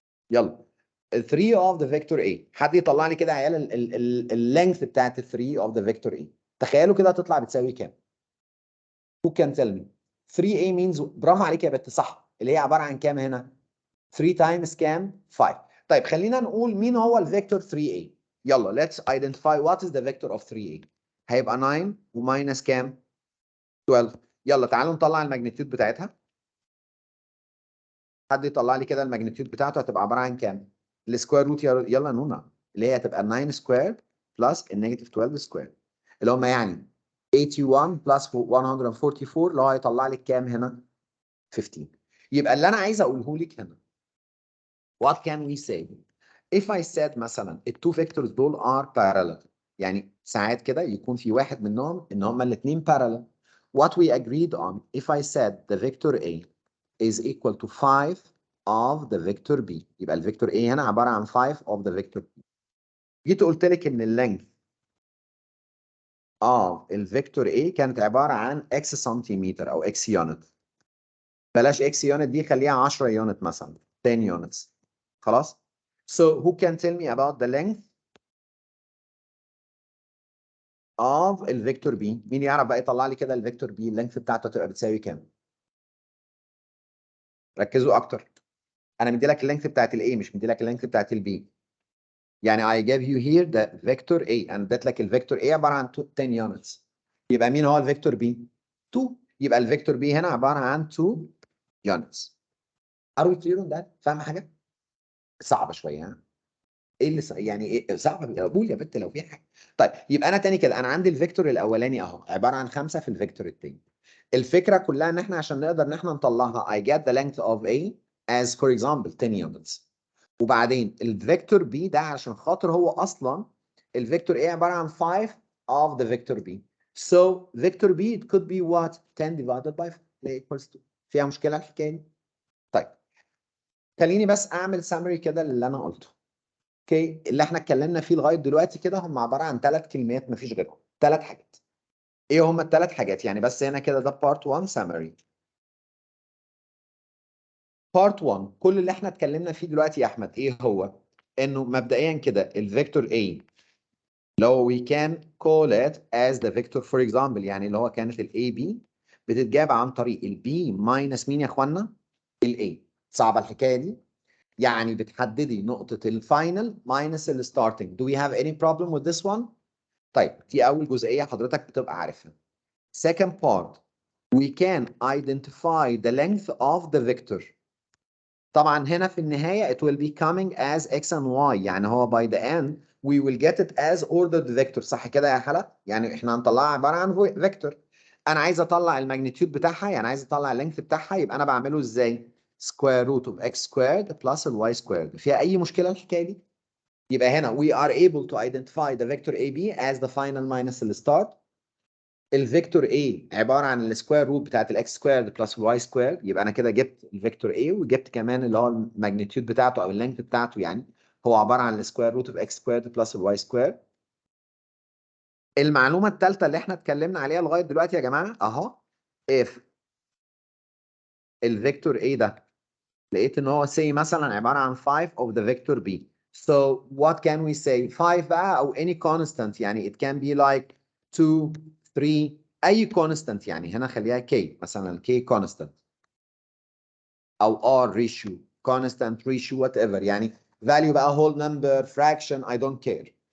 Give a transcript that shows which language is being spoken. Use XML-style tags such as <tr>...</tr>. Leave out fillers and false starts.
<en>يلا 3 of the vector a.</en> <ar>حد يطلع لي كده يا عيال اللينث بتاعت 3 of the vector a. تخيلوا كده هتطلع بتساوي كام؟</ar> <en>Who can tell me؟</en> <ar>3a means برافو عليك يا بت صح اللي هي عباره عن كام هنا؟ 3 times كام؟ 5. طيب خلينا نقول مين هو الفيكتور 3a.</ar> <en>يلا let's identify what is the vector of 3a.</en> <ar>هيبقى 9 وماينس كام؟</ar> <en>12.</en> <ar>يلا تعالوا نطلع الماجنتيود بتاعتها. حد يطلع لي كده الماجنتيود بتاعته هتبقى عباره عن كام؟ السكوير روت يلا نونا اللي هي هتبقى 9 سكوير بلس النيجاتيف 12 سكوير اللي هم يعني 81 بلس 144 اللي هو هيطلع لك كام هنا؟ 15. يبقى اللي انا عايز اقوله لك هنا</ar> <en>what can we say if I said</en> <ar>مثلا التو فيكتورز دول</ar> <en>are parallel.</en> <ar>يعني ساعات كده يكون في واحد منهم ان هما الاثنين parallel.</ar> <en>What we agreed on if I said the vector A is equal to 5 of the vector B.</en> <ar>يبقى الفيكتور A هنا عبارة عن 5 of the vector B. جيت قلت لك ان اللينث الفيكتور A كانت عبارة عن x سنتيمتر او x يونت. بلاش x يونت دي خليها 10 يونت مثلا 10 units. خلاص؟</ar> <en>So who can tell me about the length of</en> <ar>الفيكتور B؟ مين يعرف بقى يطلع لي كده الفيكتور B اللينث بتاعته تبقى بتساوي كام؟ ركزوا اكتر. انا مدي لك اللينث بتاعت الاي مش مدي لك اللينث بتاعت البي.</ar> <en>يعني I gave you here the vector A and</en> <ar>اديت لك الفيكتور A عباره عن</ar> <en>10 units.</en> <ar>يبقى مين هو الفيكتور B؟ 2. يبقى الفيكتور B هنا عباره عن 2 units.</ar> <en>Are we clear on that؟</en> <ar>فاهم حاجه؟ صعبه شويه ها؟ ايه اللي يعني ايه صعبه؟ قول يا بنت لو في حاجه. طيب يبقى انا تاني كده انا عندي الفيكتور الاولاني اهو عباره عن 5 في الفيكتور التاني. الفكره كلها ان احنا عشان نقدر ان احنا نطلعها</ar> <en>I get the length of A as for example 10 units.</en> <ar>وبعدين الفيكتور B ده عشان خاطر هو اصلا الفيكتور A عباره عن 5 of the vector B.</ar> <en>So vector B it could be what 10 divided by 4 equals 2.</en> <ar>فيها مشكله الحكايه دي؟ طيب خليني بس اعمل سامري كده للي انا قلته. اوكي اللي احنا اتكلمنا فيه لغايه دلوقتي كده هم عباره عن 3 كلمات مفيش غيرهم. 3 حاجات. ايه هم الثلاث حاجات؟ يعني بس هنا كده ده بارت 1 سامري. بارت 1 كل اللي احنا اتكلمنا فيه دلوقتي يا احمد ايه هو؟ انه مبدئيا كده الفيكتور A لو</ar> <en>we can call it as the vector for example</en> <ar>يعني اللي هو كانت ال AB بتتجاب عن طريق ال B minus مين يا اخوانا؟ ال A. صعبه الحكايه دي؟ يعني بتحددي نقطه الفاينل minus ال starting.</ar> <en>Do we have any problem with this one؟</en> <ar>طيب دي اول جزئيه حضرتك بتبقى عارفها.</ar> <en>Second part we can identify the length of the vector. طبعا هنا في النهاية it will be coming as x and y يعني هو by the end we will get it as ordered vector.</en> <ar>صح كده يا حلا؟ يعني احنا هنطلعها عبارة عن فيكتور. انا عايز اطلع الماجنتيود بتاعها يعني عايز اطلع اللينث بتاعها يبقى انا بعمله ازاي؟</ar> <en>square root of x squared plus y squared.</en> <ar>فيها اي مشكلة الحكاية دي؟ يبقى هنا</ar> <en>we are able to identify the vector AB as the final minus the start.</en> <ar>الفيكتور A عباره عن السكوير روت بتاعت الاكس سكويرد بلس الواي سكويرد. يبقى انا كده جبت الفيكتور A وجبت كمان اللي هو الماجنتيود بتاعته او اللينث بتاعته يعني هو عباره عن السكوير روت اوف اكس سكويرد بلس الواي سكويرد. المعلومه الثالثه اللي احنا اتكلمنا عليها لغايه دلوقتي يا جماعه اهو if الفيكتور A ده لقيت ان هو say مثلا عباره عن 5</ar> <en>of the vector B. So what can we say 5 بقى او any constant يعني it can be like 2 3 اي constant يعني هنا خليها k مثلا k constant او r ratio constant ratio whatever، يعني value بقى whole number fraction I don't care.</en>